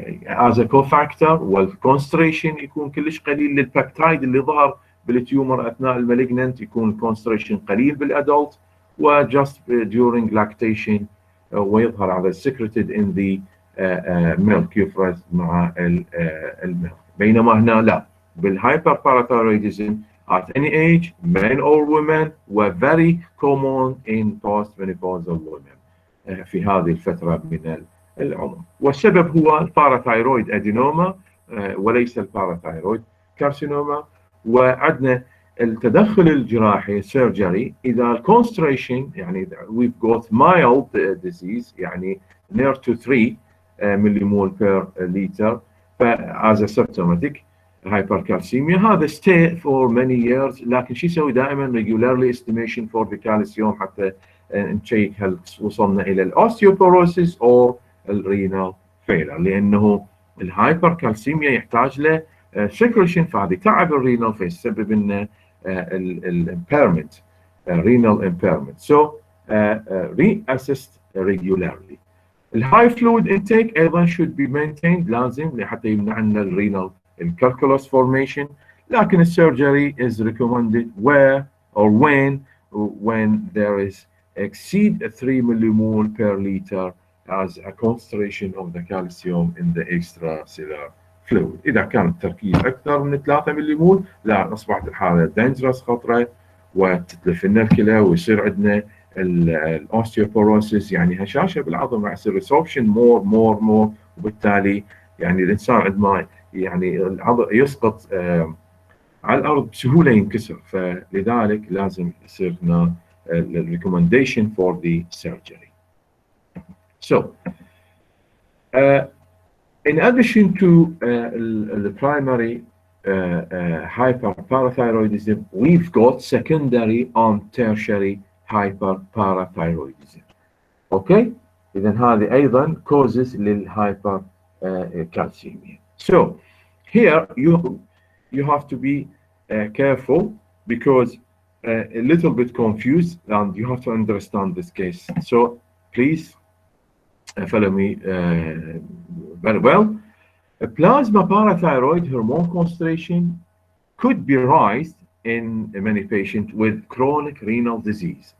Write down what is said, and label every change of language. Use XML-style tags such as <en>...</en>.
<en>as a cofactor</en> <ar>والconcentration يكون كلش قليل للبيبتايد اللي ظهر بالتيومر اثناء المالجننت، يكون concentration قليل بالادلت و</ar> <en>just during lactation</en> <ar>ويظهر على</ar> <en>secreted in the milk</en> <ar>يفرز مع المilk، بينما هنا لا بالhyperparathyroidism</ar> <en>at any age men or women were very common in postmenopausal women</en> <ar>في هذه الفترة من العمر. والسبب هو الباراثايرويد ادينوما وليس الباراثايرويد كارسينوما. وعندنا التدخل الجراحي</ar> <en>surgery</en> <ar>إذا الكونستريشن يعني</ar> <en>we've got mild disease يعني near to 3 millimole per liter as a symptomatic hypercalcemia</en> <ar>هذا</ar> <en>stay for many years،</en> <ar>لكن شو يسوي دائما</ar> <en>regularly estimation for the calcium</en> <ar>حتى نشيك هل وصلنا الى الاوستيوبوروسيس او الرينال فيلر، لانه الهايبركالسيميا يحتاج له سكريشن فهذه تعب الرينال فيسبب لنا الامبيرمنت</ar> <en>renal impairment. So reassessed regularly.</en> <ar>الهاي فلويد انتيك ايضا</ar> <en>should be maintained</en> <ar>لازم لحتى يمنع لنا الرينال</ar> <en>calculus formation، لكن السيرجري is recommended where or when there is exceed 3 millimole per liter as a concentration of the calcium in the extracellular fluid.</en> <ar>إذا كان التركيز أكثر من 3 مليمول لا أصبحت الحالة dangerous خطرة وتتلف لنا الكلى ويصير عندنا الاوستيوبوروسيس يعني هشاشة بالعظم مع يصير</ar> <en>resorption more</en> <ar>وبالتالي يعني الإنسان عندما يعني العضل يسقط على الارض بسهوله ينكسر، فلذلك لازم يصير هنا</ar> <en>recommendation for the surgery. So in addition to the primary hyperparathyroidism, we've got secondary and tertiary hyperparathyroidism.</en> <ar>Okay, إذا هذه أيضا causes للhypercalcemia.</ar> <en>So here you have to be careful because a little bit confused, and you have to understand this case. So please follow me very well. A plasma parathyroid hormone concentration could be raised in many patients with chronic renal disease.</en>